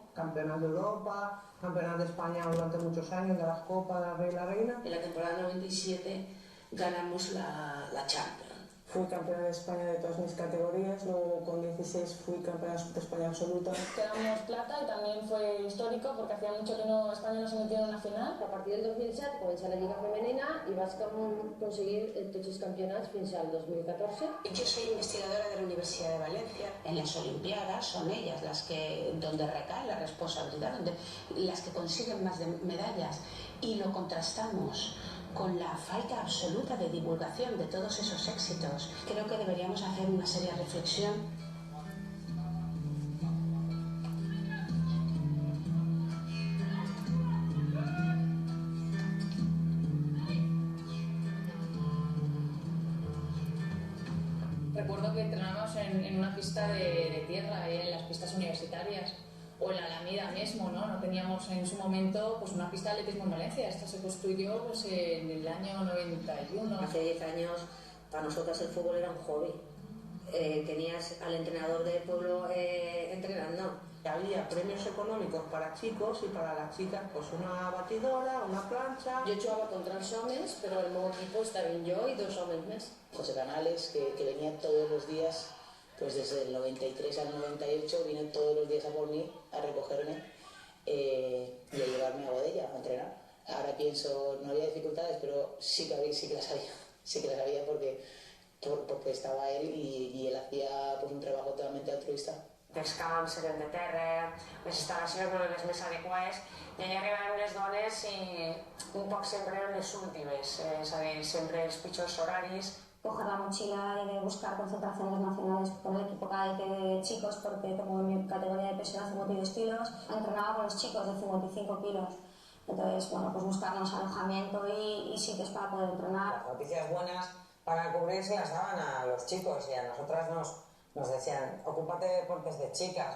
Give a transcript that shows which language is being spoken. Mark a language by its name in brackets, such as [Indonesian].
[Spanish] Campeonato de Europa, campeonato de España durante muchos años, de las Copas de la Reina. En la temporada 97 ganamos la Champions. Fui campeona de España de todas mis categorías, luego con 16 fui campeona de España absoluta. Quedamos plata y también fue histórico porque hacía mucho que España no se metía en una final. [Catalan] A partir del 2007 comença la Lliga Femenina i vas conseguir tots els campionats fins al 2014. [Spanish] Yo soy investigadora de la Universidad de Valencia. En las Olimpiadas son ellas las que, donde recae la responsabilidad, las que consiguen más medallas, y lo contrastamos con la falta absoluta de divulgación de todos esos éxitos. Creo que deberíamos hacer una seria reflexión. Recuerdo que entrenábamos en una pista de tierra, en las pistas universitarias, o en la Alameda mismo, ¿no? No teníamos en su momento pues una pista de atletismo en Valencia. Esta se construyó pues, en el año 91. Hace 10 años para nosotras el fútbol era un hobby. Tenías al entrenador del pueblo entrenando. Había premios económicos para chicos y para las chicas, pues una batidora, una plancha. [Catalan] Jo jugava contra els homes, però el meu equip estava jo y 2 homes més. [Spanish] José Canales, que venía todos los días, pues desde el 93 al 98, vino todos los días a por mí, a recogerme y a llevarme a Godella a entrenar. Ahora pienso, no había dificultades, pero sí que las había porque estaba él y él hacía pues un trabajo totalmente altruista. [Catalan] Els camps eren de terra, les instal·lacions no eren les més adequades, i allà arribaven les dones i un poc sempre eren les últimes, és a dir, sempre els pitjors horaris. [Spanish] Coger la mochila y de buscar concentraciones nacionales con el equipo cadete de chicos, porque como en mi categoría de peso era 52 kilos, entrenaba con los chicos de 55 kilos. Entonces, bueno, pues buscarnos alojamiento y sitios para poder entrenar. Las noticias buenas para cubrirse las daban a los chicos y a nosotras nos decían, ocúpate de deportes de chicas.